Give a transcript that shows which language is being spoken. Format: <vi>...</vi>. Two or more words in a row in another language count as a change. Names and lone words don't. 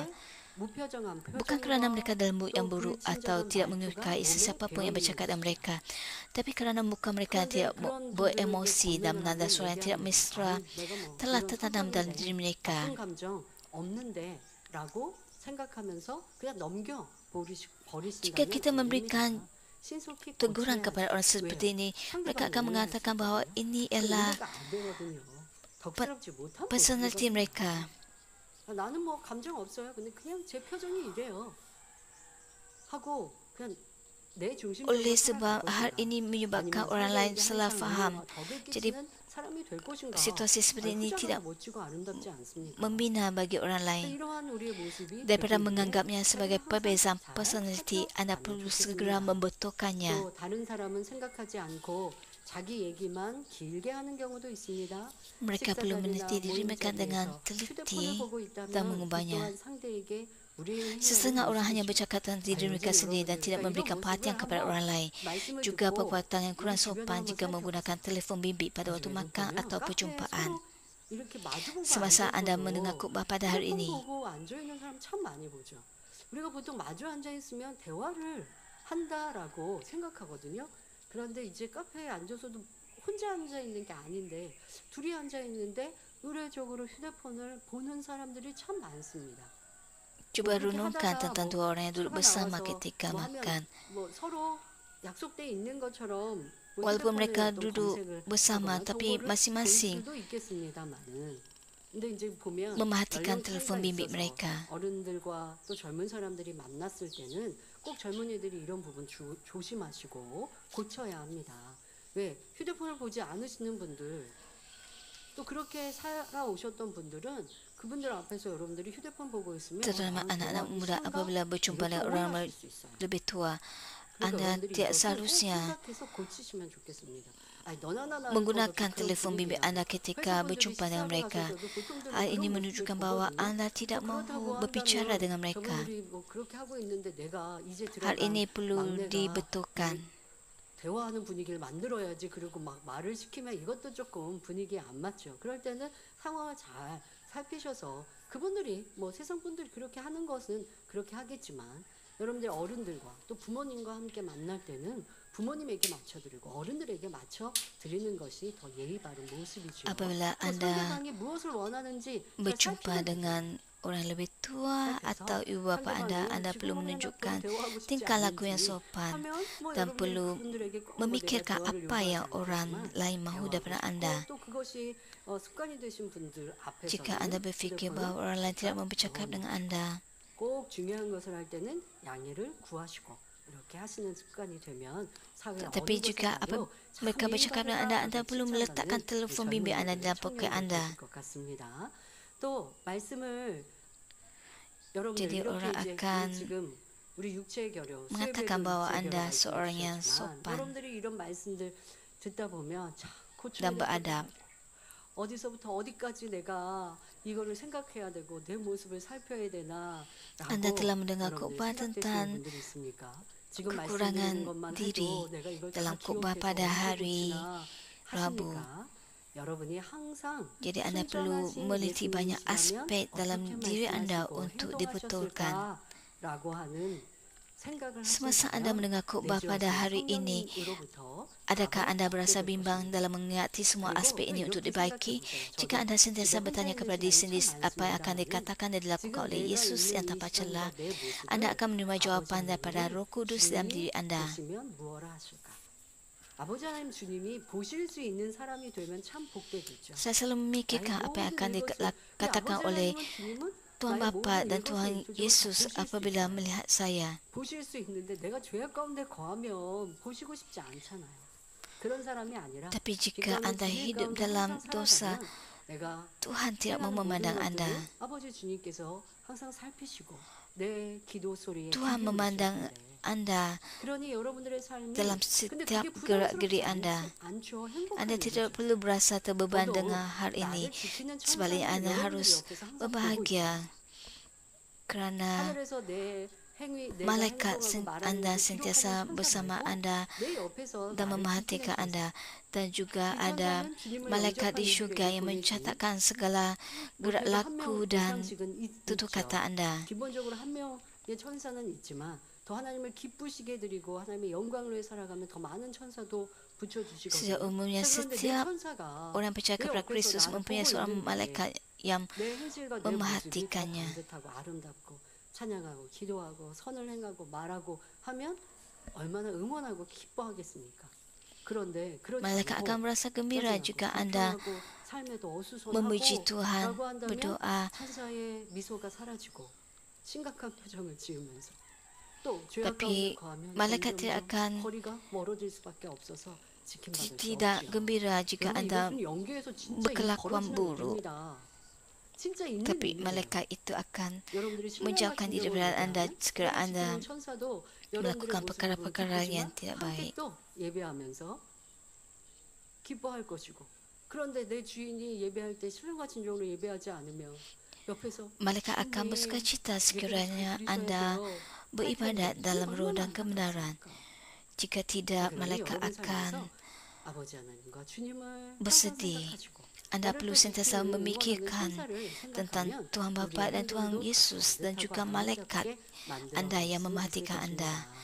<ms>Bukan kerana mereka dalam mood yang buruk atau tidak menyukai sesiapa pun yang bercakap dengan mereka, tapi kerana muka mereka tidak beremosi dan menanda suara yang tidak mesra telah tertanam dalam diri mereka. Jika kita memberikan teguran kepada orang seperti ini, mereka akan mengatakan bahawa ini ialah personality mereka.</ms> <ko>나는 뭐 감정 없어요. 근데 그냥 제 표정이 이래요. 하고 그냥 내 중심적으로</ko> <ms>Oleh sebab hal ini menyebabkan orang lain salah faham. Jadi situasi seperti ini tidak membina bagi orang lain. Daripada menganggapnya sebagai perbezaan personality, anda perlu segera membetulkannya. Mereka perlu meneliti diri mereka dengan teliti dan mengubahnya. Setengah orang hanya bercakap tentang diri mereka sendiri dan tidak memberikan perhatian kepada orang lain. Juga perbuatan yang kurang sopan jika menggunakan telefon bimbit pada waktu makan atau perjumpaan. Semasa anda mendengar khutbah pada hari ini,</ms> <ko>우리가 보통 마주 앉아 있으면 대화를 한다라고 생각하거든요. 그런데 이제 카페에 앉아서도 혼자 앉아 있는 게 아닌데 둘이 앉아 있는데 의례적으로 휴대폰을 보는 사람들이 참 많습니다.</ko> <ms>cuba renungkan tentang dua orang yang duduk bersama ketika makan. Walaupun mereka duduk bersama, tapi masing-masing memerhatikan telefon bimbit mereka.</ms> <ko>어른들과 또 젊은 사람들이 만났을 때는 꼭 젊은이들이 이런 부분 조심하시고 고쳐야 합니다. 왜? 휴대폰을 보지 않으시는 분들, 또 그렇게 살아오셨던 분들은 그분들 앞에서 여러분들이 휴대폰 보고 있으면</ko> <ms>Terutama anak-anak muda apabila berjumpa dengan orang lebih tua, anda tidak seharusnya menggunakan telefon bimbit anda ketika berjumpa dengan mereka. Hal ini menunjukkan bahawa anda tidak mahu berbicara dengan mereka. Hal ini perlu dibetulkan.</ms> <ko>대화하는 분위기를 만들어야지. 그리고 막 말을 시키면 이것도 조금 분위기에 안 맞죠. 그럴 때는 상황을 잘 살피셔서 그분들이 뭐 세상 분들이 그렇게 하는 것은 그렇게 하겠지만 여러분들 어른들과 또 부모님과 함께 만날 때는 부모님에게 맞춰드리고 어른들에게 맞춰드리는 것이 더 예의 바른 모습이죠.</ko> <ms>Apabila anda</ms> <ko>상대방이 무엇을 원하는지</ko> <ms>berjumpa dengan orang lebih tua atau ibu bapa anda perlu menunjukkan tingkah laku yang sopan dan perlu memikirkan apa yang orang lain mahu daripada anda. Jika anda berfikir bahawa orang lain tidak mau bercakap dengan anda,</ms> <ko>꼭 중요한 것을 할 때는 양해를 구하시고 이렇게 하시는 습관이 되면 사회</ko> <ms>tetapi</ms> <ko>어느</ko> <ms>jika</ms> <ko>곳에서도</ko> <ms>mereka bercakap dengan anda perlu meletakkan telefon bimbit anda dalam poket anda.</ms> <ko>또 말씀을 여러분들</ko> <ms>Jadi</ms> <ko>이렇게</ko> <ms>orang</ms> <ko>이제</ko> <ms>akan</ms> <ko>지금 우리 육체의 결여,</ko> <ms>mengatakan</ms> <ko>수혜배도</ko> <ms>bahawa</ms> <ko>육체의</ko> <ms>anda</ms> <ko>결여</ko> <ms>seorang yang</ms> <ko>말씀이시지만</ko> <ms>sopan</ms> <ko>여러분들이 이런 말씀들 듣다 보면 자꾸</ko> <ms>dan beradab.</ms> <ko>어디서부터 어디까지 내가 이거를 생각해야 되고 내 모습을 살펴야 되나</ko> <ms>Anda telah mendengar khotbah tentang kekurangan diri dalam khotbah pada hari Rabu. Jadi anda perlu meliti banyak aspek dalam diri anda untuk dibetulkan. Semasa anda mendengar khotbah pada hari ini, adakah anda berasa bimbang dalam mengerti semua aspek ini untuk dibaiki? Jika anda sentiasa bertanya kepada diri sendiri apa yang akan dikatakan dan dilakukan oleh Yesus yang tanpa celah, anda akan menerima jawapan daripada Roh Kudus dalam diri anda.</ms> <ko>아버지 하나님 주님이 보실 수 있는 사람이 되면 참 복되겠죠.</ko> <ms>Saya selalu memikirkan apa yang akan dikatakan oleh Tuhan Bapa dan Tuhan Yesus apabila melihat saya.</ms> <ko>보실 수 있는데 내가 죄악 가운데 거하면 보시고 싶지 않잖아요. 그런 사람이 아니라</ko> <ms>Tapi jika anda hidup dalam dosa, Tuhan tidak mau memandang anda.</ms> <ko>아버지 주님께서 항상 살피시고 내 기도 소리에</ko> <ms>Tuhan memandang anda dalam setiap gerak-gerik anda. Anda tidak perlu berasa terbeban dengan hal ini. Sebaliknya anda harus berbahagia kerana malaikat anda sentiasa bersama anda dan memerhatikan anda. Dan juga ada malaikat di syurga yang mencatatkan segala gerak laku dan tutur kata anda.</ms> <ko>기본적으로 한 명의 천사는 있지만 더 하나님을 기쁘시게 드리고 하나님의 영광을 위해 살아가면 더 많은 천사도 붙여주시거든요.</ko> <ms>Sejak umumnya setiap orang percaya kepada Kristus mempunyai seorang malaikat yang memerhatikannya.</ms> <ko>아름답고 찬양하고 기도하고 선을 행하고 말하고 하면 얼마나 응원하고 기뻐하겠습니까? 그런데</ko> <ms>malaikat akan merasa gembira jika anda memuji Tuhan, berdoa.</ms> <ko>천사의 미소가 사라지고 심각한 표정을 지으면서</ko> <ms>Tapi malaikat tidak akan tidak gembira jika anda berkelakuan buruk. Tapi malaikat itu akan menjauhkan diri dari anda sekiranya anda melakukan perkara-perkara yang tidak baik.</ms> <ko>기뻐할 것이고 그런데 내 주인이 예배할 때 신령과 진정으로 예배하지 않으면 옆에서</ko> <ms>malaikat akan bersukacita sekiranya anda beribadat dalam roh dan kebenaran. Jika tidak, malaikat akan bersedih. Anda perlu sentiasa memikirkan tentang Tuhan Bapa dan Tuhan Yesus dan juga malaikat anda yang memerhatikan anda.</ms>